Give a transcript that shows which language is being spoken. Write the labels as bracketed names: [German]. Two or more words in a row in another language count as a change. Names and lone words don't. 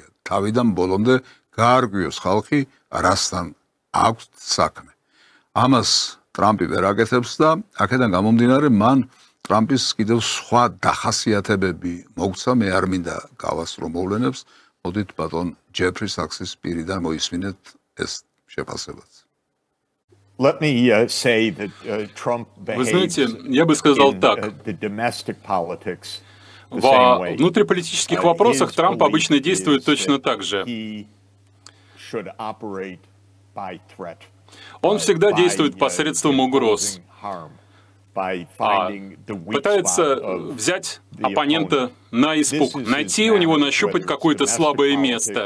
[Georgian] თავიდან ბოლომდე გაარკვიოს ხალხი რასთან აქვს საქმე. ამას ტრამპი ვერ აკეთებს და აქედან გამომდინარე მან ტრამპის კიდევ სხვა დახასიათებები მოგცა, მე არ მინდა გავასწრო მოვლენებს, მოდით ბატონ ჯეფრი საქსის პირიდან მოისმინეთ ეს შეფასებაც. [English] Let me say that Trump [Russian] Вы знаете, я бы сказал так. Во внутриполитических вопросах Трамп обычно действует точно так же. Он всегда действует посредством угроз. Пытается взять оппонента на испуг, найти у него, нащупать какое-то слабое место.